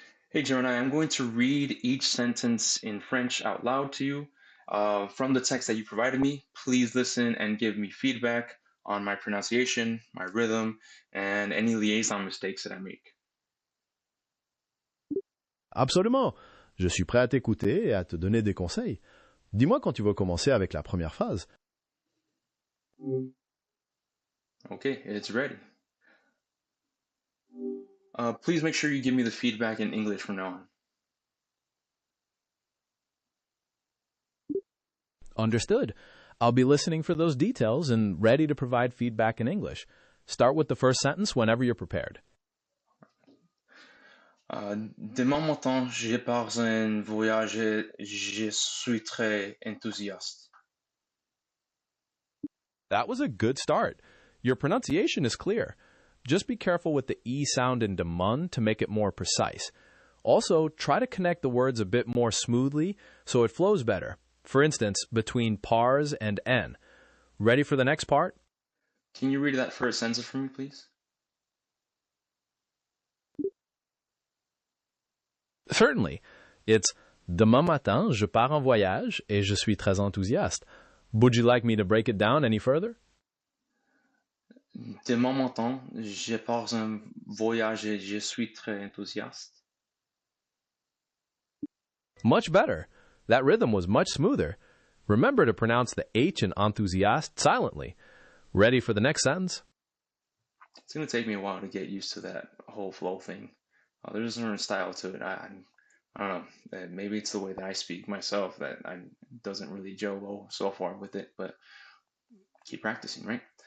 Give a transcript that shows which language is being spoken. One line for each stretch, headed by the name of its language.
English: Hey, Gemini, I'm going to read each sentence in French out loud to you. From the text that you provided me, please listen and give me feedback on my pronunciation, my rhythm, and any liaison mistakes that I make.
French: Absolument. Je suis prêt à t'écouter et à te donner des conseils. Dis-moi quand tu vas commencer avec la première phrase.
English: Okay, it's ready. Please make sure you give me the feedback in English from now on. Understood. I'll be listening for those details and ready to provide feedback in English. Start with the first sentence whenever you're prepared.
French: Demain matin, je pars en voyage et je suis très enthousiaste.
English: That was a good start. Your pronunciation is clear. Just be careful with the E sound in Demain to make it more precise. Also, try to connect the words a bit more smoothly so it flows better. For instance, between pars and en. Ready for the next part? Can you read that first sentence for me, please? Certainly. It's
French: Demain matin, je pars en voyage et je suis très enthousiaste.
English: Would you like me to break it down any further?
French: Demain matin, je pars en voyage et je suis très enthousiaste.
English: Much better. That rhythm was much smoother. Remember to pronounce the H in enthousiaste silently. Ready for the next sentence? It's going to take me a while to get used to that whole flow thing. There's a certain style to it. I don't know. Maybe it's the way that I speak myself that I doesn't really gel so far with it, but keep practicing, right?